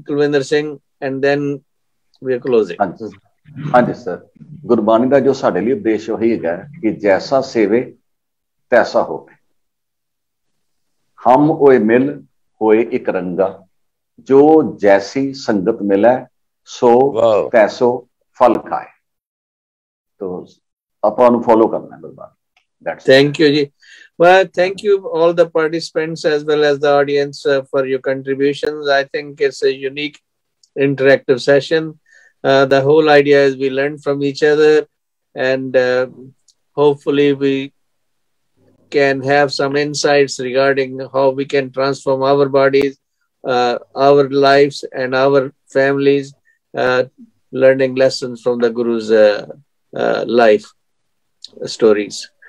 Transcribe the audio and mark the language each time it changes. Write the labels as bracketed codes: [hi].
[en] Kulwinder Singh, and then we are closing. [hi] हाँ जी sir, Gurbani का जो साडे लिए उद्देश्य वही है कि जैसा सेवे तैसा होवे, हम ओए मिल होए एक रंगा, जो जैसी संगत मिले सो तैसो फल खाए। तो अपन फॉलो करना है Gurbani. [en] Thank you ji. Well, thank you all the participants as well as the audience for your contributions. I think it's a unique interactive session. The whole idea is we learn from each other, and hopefully we can have some insights regarding how we can transform our bodies, our lives and our families, learning lessons from the Guru's life stories.